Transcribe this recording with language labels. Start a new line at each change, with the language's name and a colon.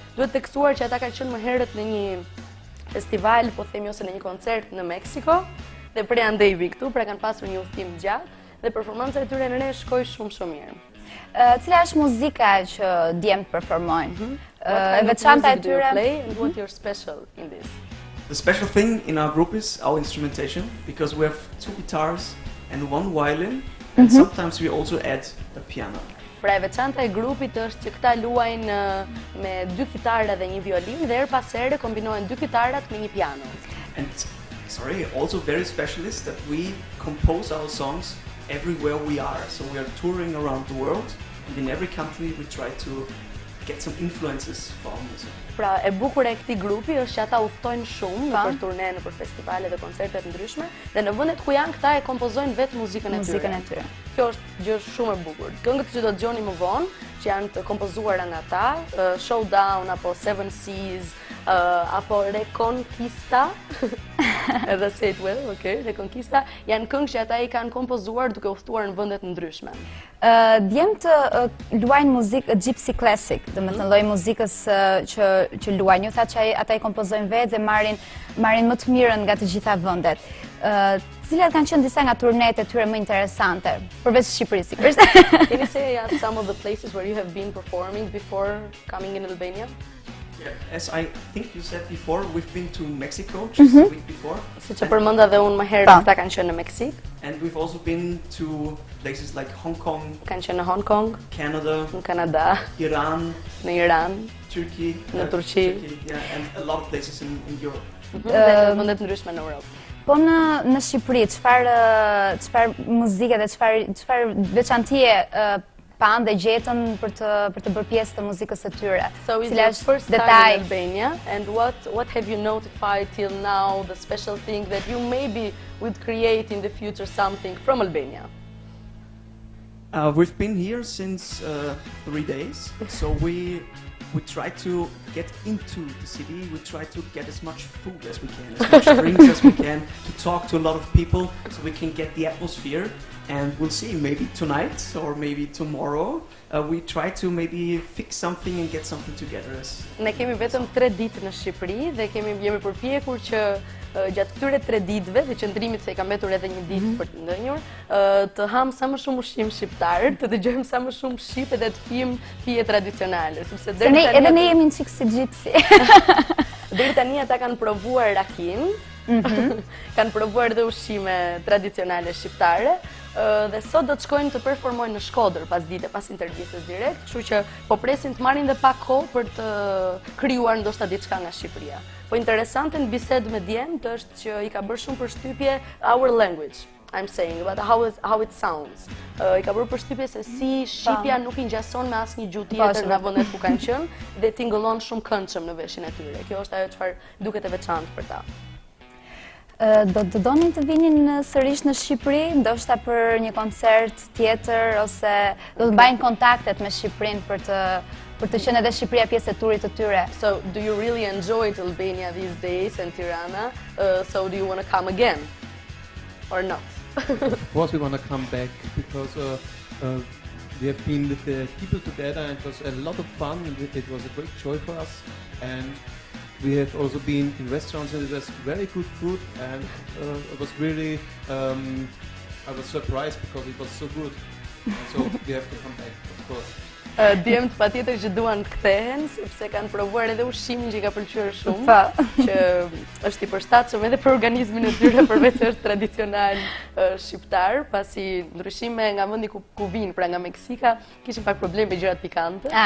Albanian: Duhet tekstuar që ata kanë qenë më herët në një festival, po themi ose në një koncert në Meksiko dhe prej andej vi këtu, pra kanë pasur një udhtim gjatë dhe performanca e tyre në Resë shkoi shumë mirë. Cila është muzika që djemt performojnë? E veçanta e tyre?
English: And what you're special in this? The special thing in our group is our instrumentation, because we have 2 guitars and 1 violin, and sometimes we also add a piano.
Albanian: Pra e veçanta e grupit është që këta luajnë me 2 kitara dhe 1 violin dhe her pas here kombinojnë 2 kitarat me 1 piano.
English: And also very special is that we compose our songs everywhere we are. So we are touring around the world, and in every country we try to get some influences from music.
Albanian: Pra e bukur e këtij grupi është që ata udhtojnë shumë nëpër turne, nëpër festivale dhe koncerte të ndryshme dhe në vendet ku janë këta e kompozojnë vetë muzikën e tyre. Kjo është gjë shumë e bukur. Këngët që do të dëgjoni më vonë, që janë të kompozuara nga ata, Showdown apo 7 Seas, apo Reconquista, edhe
English: say it well, okay,
Albanian: Reconquista, janë këngë që ata i kanë kompozuar duke udhtuar në vende të ndryshme. Djemt luajnë muzikë gypsy classic, domethënë lloj muzikës që luajnë. Ju thatë që ata i kompozojnë vetë dhe marrin më të mirën nga të gjitha vendet. Cilat kanë qenë disa nga turnet e tyre më interesante, përveç Shqipërisë sigurisht?
English: Can you say some of the places where you have been performing before coming in Albania? Yeah, as I think you said before, we've been to Mexico just a week before.
Albanian: Siç e përmenda dhe unë më herët, ata kanë qenë në Meksik.
English: And we've also been to places like Hong Kong.
Albanian: Kanë qenë në Hong Kong,
English: Canada,
Albanian: në Kanada,
English: Iran,
Albanian: në Iran,
English: Turkey,
Albanian: në Turqi,
English: and a lot of places in Europe.
Albanian: Dhe vende të ndryshme në Europë. Po në Shqipëri, çfarë muzike dhe çfarë veçantie pan dhe gjetën për të bërë pjesë të muzikës së tyre?
English: So it's your first time in Albania, and what have you notified till now, the special thing that you maybe would create in the future something from Albania? We've been here since 3 days, so we try to get into the city, we try to get as much food as we can, as much drinks as we can, to talk to a lot of people, so we can get the atmosphere. And we'll see, maybe tonight or maybe tomorrow, we try to maybe fix something and get something together.
Albanian: Ne kemi vetëm 3 ditë në Shqipëri dhe jemi përpjekur që gjatë këtyre 3 ditëve dhe qëndrimit se i ka mbetur edhe 1 ditë për të ndënjur, të ham sa më shumë ushqim shqiptar, të dëgjojmë sa më shumë shqip dhe të pijmë pije tradicionale, sepse edhe ne jemi një çik si gypsy. Deri tani ata kanë provuar rakin, kanë provuar dhe ushqime tradicionale shqiptare. Dhe sot do të shkojnë të performojnë në Shkodër pas intervistës direkt, kështu që po presin të marrin dhe pak kohë për të krijuar ndoshta diçka nga Shqipëria. Po interesante në bisedë me djemt është që i ka bërë shumë përshtypje
English: our language.
Albanian: I'm saying, about how it sounds. I ka bërë përshtypje se si shqipja nuk i ngjason me asnjë gjuhë tjetër nga vendet ku kanë qenë dhe tingëllon shumë këndshëm në veshin e tyre. Kjo është ajo çfarë duket e veçantë për ta. Do donin të vinin sërish në Shqipëri, ndoshta për një koncert tjetër ose do të mbajnë kontaktet me Shqipërinë për të qenë edhe Shqipëria pjesë e turit të tyre.
English: So, do you really enjoy Albania these days and Tirana? So, do you want to come again or not? Of course we want to come back because we have been with the people together and it was a lot of fun and it was a great joy for us, and we have also been in restaurants and it was very good food, and it was really I was surprised because it was so good, and so we have to come back, of course.
Albanian: Djemt patjetër që duan të kthehen sepse kanë provuar edhe ushqimin që i ka pëlqyer shumë, që është i përshtatshëm edhe për organizmin e tyre përveç se është tradicional shqiptar, pasi ndryshime nga vendi ku vinë, pra nga Meksika, kishin pak probleme me gjërat pikante.